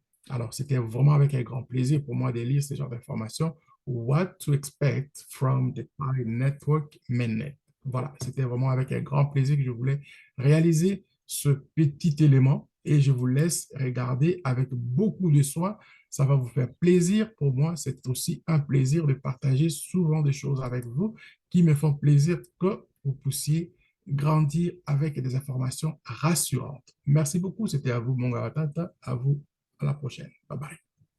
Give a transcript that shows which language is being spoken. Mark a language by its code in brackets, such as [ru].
[fr] Alors, c'était vraiment avec un grand plaisir pour moi de lire ce genre d'informations. [en] What to expect from the Pi Network Mainnet. [fr] Voilà, c'était vraiment avec un grand plaisir que je voulais réaliser ce petit élément et je vous laisse regarder avec beaucoup de soin. Ça va vous faire plaisir. Pour moi, c'est aussi un plaisir de partager souvent des choses avec vous qui me font plaisir que vous puissiez grandir avec des informations rassurantes. Merci beaucoup. C'était à vous, mon gars. À vous. À la prochaine. Bye bye.